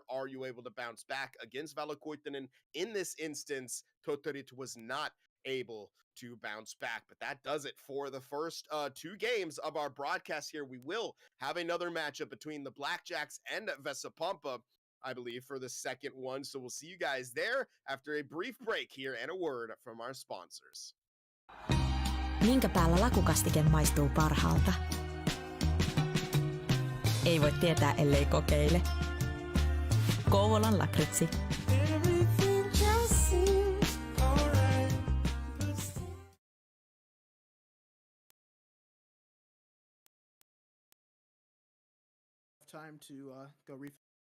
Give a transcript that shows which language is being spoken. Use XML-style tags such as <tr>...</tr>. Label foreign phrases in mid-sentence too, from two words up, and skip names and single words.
<en>Are you able to bounce back against Valokuitunen? In this instance, Tohtorit was not able to bounce back, but that does it for the first 2 games of our broadcast here. We will have another matchup between the Blackjacks and Vesa Pompa, I believe, for the second one. So we'll see you guys there after a brief break here and a word from our sponsors.</en> <fi>Minkä päällä lakukastike maistuu parhaalta? Ei voi tietää, ellei kokeile. Kouvolan lakritsi.</fi> <en>Time to go refill.</en>